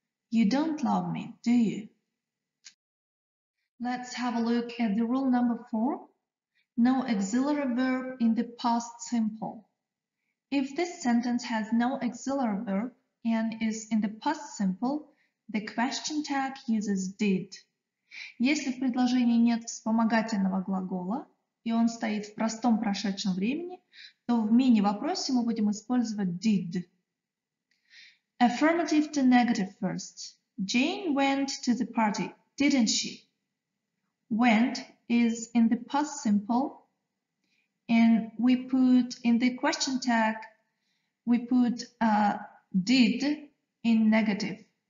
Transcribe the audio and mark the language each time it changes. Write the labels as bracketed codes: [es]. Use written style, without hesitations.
[en] You don't love me, do you? Let's have a look at the rule number 4. No auxiliary verb in the past simple. If this sentence has no auxiliary verb and is in the past simple, the question tag uses did. [ru] Если в предложении нет вспомогательного глагола и он стоит в простом прошедшем времени, то в мини-вопросе мы будем использовать did. [en] Affirmative to negative first. Jane went to the party, didn't she? Went is in the past simple, and we put in the question tag, we put did in negative.